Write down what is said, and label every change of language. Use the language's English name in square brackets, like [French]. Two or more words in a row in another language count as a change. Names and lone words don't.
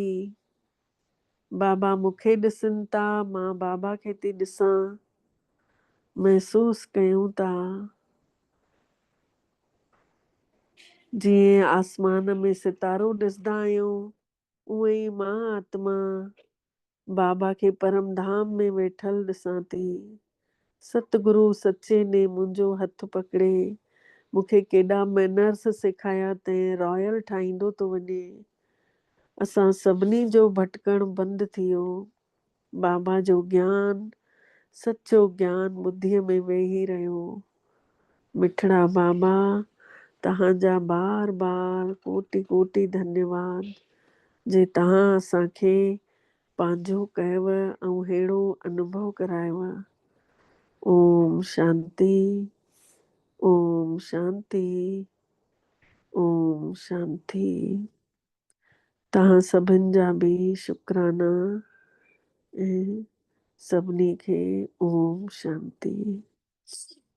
[Sindhi] बाबा मूंखे ॾिसनि था मां बाबा खे थी ॾिसां। महसूस कयूं था जीअं आसमान में सितारो ॾिसंदा आहियूं उहे ई मां आत्मा बाबा खे परम धाम में वेठल ॾिसां थी। सतगुरु सचे ने मुंहिंजो हथ पकड़े मूंखे केॾा मैनर्स सेखारिया अथई रॉयल ठाहींदो थो वञे। असां सभिनी जो भटकण बंदि थी वियो। बाबा जो ज्ञान सच्चो ज्ञान ॿुद्धीअ में वेही रहियो। मिठड़ा बाबा तव्हांजा बार बार कोटि कोटि धन्यवाद जे तव्हां असांखे पंहिंजो कयव ऐं अहिड़ो अनुभव करायव। [Sanskrit] ओम शांति, ओम शांति, ओम शांति। [Sindhi] तव्हां सभिनि जा बि शुक्राना ऐं सभिनी खे [Sanskrit] ओम शांति।